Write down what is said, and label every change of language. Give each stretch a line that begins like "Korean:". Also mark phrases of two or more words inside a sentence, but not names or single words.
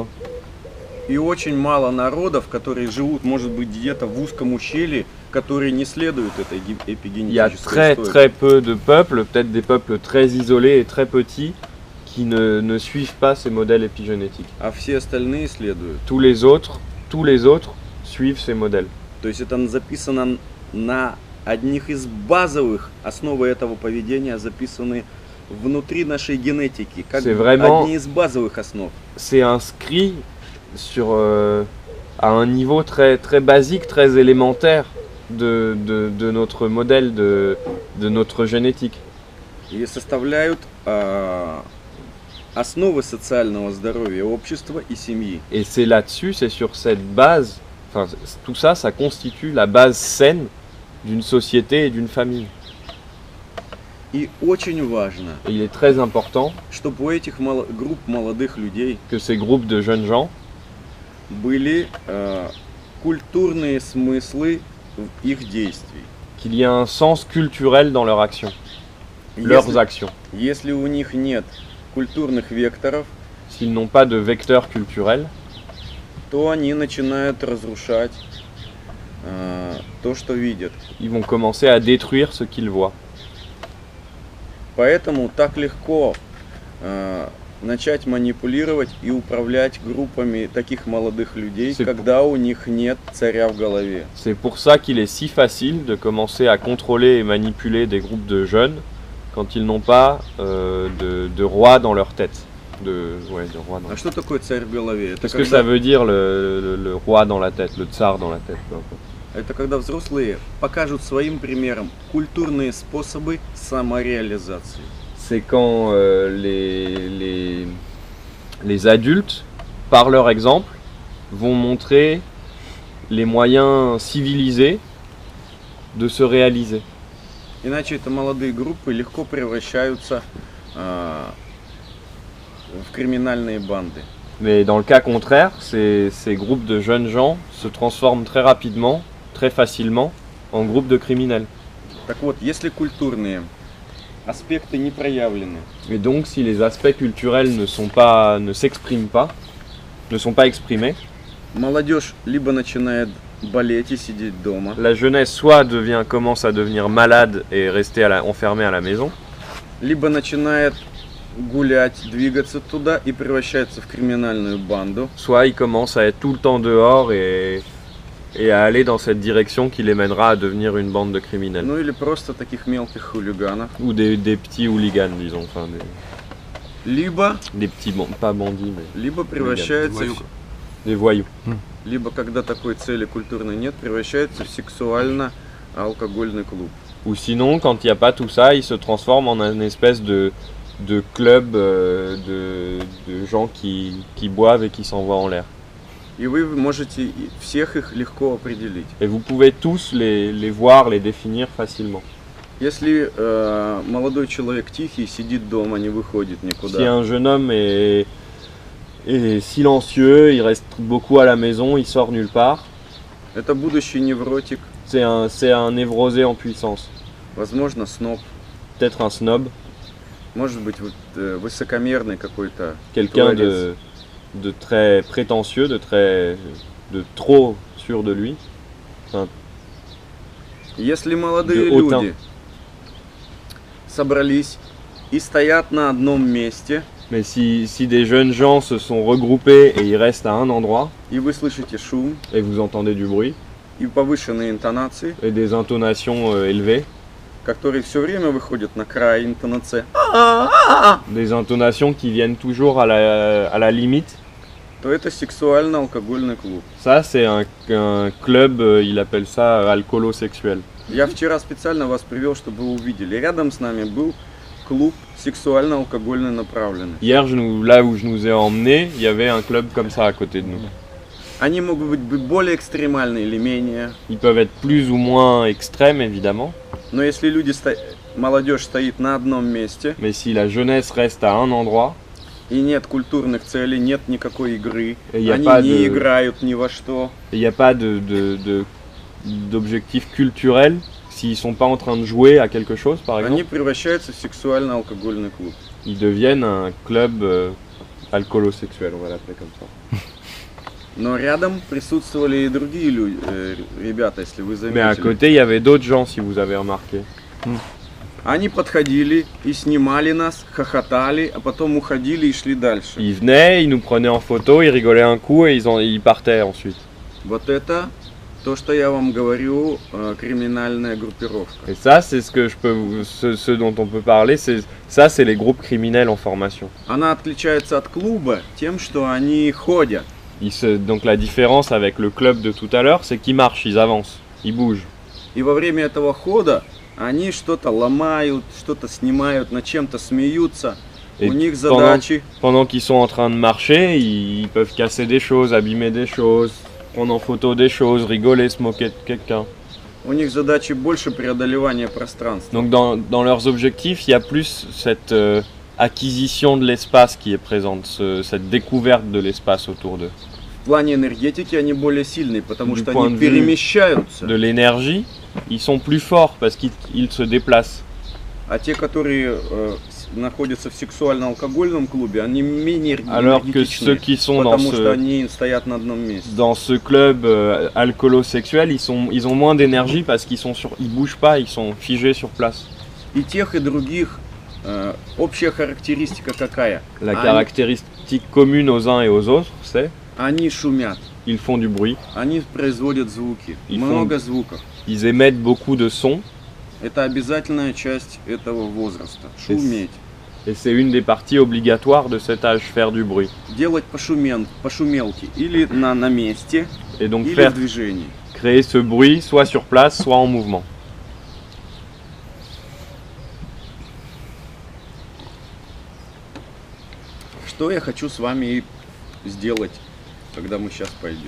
Russian: И очень мало народов, которые живут, может быть, где-то в узком ущелье, которые не следуют этой
French: Il y a
Russian: эпигенетической
French: très
Russian: истории.
French: très peu de peuples, peut-être des peuples très isolés et très petits, qui ne suivent pas ces modèles épigénétiques.
Russian: А все остальные следуют.
French: Tous les autres suivent ces modèles.
Russian: То есть это записано на одних из базовых, основы этого поведения записаны внутри нашей генетики, как
French: C'est vraiment-
Russian: одни из базовых основ.
French: C'est inscrit sur, à un niveau très, très basique, très élémentaire de notre modèle, de notre génétique.
Russian: И составляют основы социального здоровья общества и семьи.
French: Et c'est là-dessus, c'est sur cette base, enfin tout ça, ça constitue la base saine d'une société et d'une famille.
Russian: И очень важно,
French: Et il est très important
Russian: чтобы у этих групп молодых людей
French: que ces groupes de jeunes gens
Russian: были культурные смыслы в их действий.
French: qu'il y ait un sens culturel dans leur action, leurs actions.
Russian: Если у них нет культурных векторов,
French: S'ils n'ont pas de vecteur culturel,
Russian: то они начинают разрушать то, что видят.
French: ils vont commencer à détruire ce qu'ils voient.
Russian: Поэтому так легко начать манипулировать и управлять группами таких молодых людей,
French: C'est-
Russian: когда у них нет царя в голове.
French: C'est pour ça qu'il est si facile de commencer à contrôler et manipuler des groupes de jeunes quand ils n'ont pas de roi dans leur tête. De roi dans
Russian: А что такое царь в голове?
French: Qu'est-ce que ça veut dire le roi dans la tête, le tsar dans la tête, peu importe.
Russian: Это когда взрослые покажут своим примером культурные способы самореализации.
French: C'est quand les adultes, par leur exemple, vont montrer les moyens civilisés de se réaliser.
Russian: Иначе это молодые группы легко превращаются в криминальные банды.
French: Mais dans le cas contraire, ces groupes de jeunes gens se transforment très rapidement, très facilement, en groupes de criminels.
Russian: Так вот, если культурные аспекты не проявлены,
French: Et donc, si les aspects culturels ne s'expriment pas, ne sont pas exprimés,
Russian: молодежь либо начинает болеть и сидеть дома,
French: la jeunesse soit commence à devenir malade et rester enfermée à la maison,
Russian: либо начинает гулять, двигаться туда и превращается в криминальную банду,
French: soit ils commencent à être tout le temps dehors et à aller dans cette direction qui les mènera à devenir une bande de criminels.
Russian: ну или просто таких мелких хулиганов,
French: Ou des petits hooligans, disons, enfin
Russian: либо
French: des petits, pas bandits, mais
Russian: либо превращается,
French: des voyous.
Russian: либо когда такой цели культурной нет, превращается в сексуально-алкогольный клуб.
French: Ou sinon, quand il n'y a pas tout ça, ils se transforment en une espèce de club de gens qui boivent et qui s'envoient en l'air.
Russian: И вы можете всех их легко определить.
French: Et vous pouvez tous les voir, les définir facilement.
Russian: Если молодой человек тихий, сидит дома, не выходит
French: Si
Russian: никуда,
French: un jeune homme est silencieux, il reste beaucoup à la maison, il sort nulle part,
Russian: это будущий невротик,
French: c'est un névrosé en puissance.
Russian: возможно, сноб,
French: Peut-être un snob,
Russian: может быть, высокомерный какой-то
French: quelqu'un
Russian: творец.
French: de très prétentieux, de trop sûr de lui.
Russian: Если молодые
French: De hautain.
Russian: люди собрались и стоят на одном месте,
French: Mais si des jeunes gens se sont regroupés et ils restent à un endroit,
Russian: и вы слышите шум
French: et vous entendez du bruit,
Russian: и повышенные интонации,
French: et des intonations élevées,
Russian: которые все время выходят на край интонации,
French: des intonations qui viennent toujours à la limite,
Russian: то это сексуально-алкогольный клуб.
French: ça c'est un club, il appelle ça alcoolosexuel.
Russian: Я вчера специально вас привел, чтобы вы увидели. Рядом с нами был клуб сексуально-алкогольно направленный.
French: Hier, là où je nous ai emmenés, il y avait un club comme ça à côté de nous.
Russian: Они могут быть более экстремальны или менее,
French: Ils peuvent être plus ou moins extrêmes évidemment,
Russian: но если молодежь стоит на одном месте,
French: mais si la jeunesse reste à un endroit,
Russian: и нет культурных целей, нет никакой игры,
French: Et y a
Russian: они
French: pas
Russian: не
French: de-
Russian: играют ни во что,
French: et il n'y a pas d'objectif culturel, s'ils sont pas en train de jouer à quelque chose par
Russian: они
French: exemple,
Russian: превращаются в сексуально-алкогольный клуб.
French: ils deviennent un club alcoolosexuel, on va l'appeler comme ça.
Russian: Но рядом присутствовали и другие ребята, если вы
French: Mais à
Russian: заметили.
French: côté, il y avait d'autres gens, si vous avez remarqué.
Russian: Они подходили и снимали нас, хохотали, а потом уходили и шли дальше.
French: Ils venaient, ils nous prenaient en photo, ils rigolaient un coup et ils partaient ensuite.
Russian: Вот это то, что я вам говорю, криминальная группировка.
French: Et ça, c'est ce dont on peut parler, c'est les groupes criminels en formation.
Russian: Она отличается от клуба тем, что они ходят.
French: Donc la différence avec le club de tout à l'heure, c'est qu'ils marchent, ils avancent, ils bougent.
Russian: И во время этого хода они что-то ломают, что-то снимают, над чем-то смеются.
French: Et
Russian: У них задачи.
French: pendant qu'ils sont en train de marcher, ils peuvent casser des choses, abîmer des choses, prendre en photo des choses, rigoler, se moquer de quelqu'un.
Russian: У них задачи больше преодолевания пространства.
French: Donc dans leurs objectifs, il y a plus cette acquisition de l'espace qui est présente, cette découverte de l'espace autour d'eux.
Russian: В плане энергетики они более сильные, потому
French: Du
Russian: что
French: point
Russian: они
French: de vue
Russian: перемещаются.
French: De l'énergie, ils sont plus forts parce qu'ils se déplacent.
Russian: А те, которые находятся в сексуально-алкогольном клубе, они менее
French: Alors que ceux
Russian: энергетичные,
French: qui sont
Russian: потому что они стоят на одном месте.
French: dans ce club alcoolo-sexuel, ils ont moins d'énergie parce ils bougent pas, ils sont figés sur place.
Russian: И тех, и других общая характеристика какая?
French: La caractéristique commune aux uns et aux autres, c'est
Russian: Они шумят,
French: ils font du bruit,
Russian: они производят звуки,
French: Ils
Russian: много звуков.
French: ils émettent beaucoup de sons
Russian: Это обязательная часть этого возраста. Шуметь.
French: et c'est une des parties obligatoires de cet âge, faire du bruit.
Russian: Делать пошумелки или на месте,
French: Et donc
Russian: или в
French: faire
Russian: движении.
French: créer ce bruit soit sur place, soit en mouvement.
Russian: Что я хочу с вами сделать, когда мы сейчас пойдем?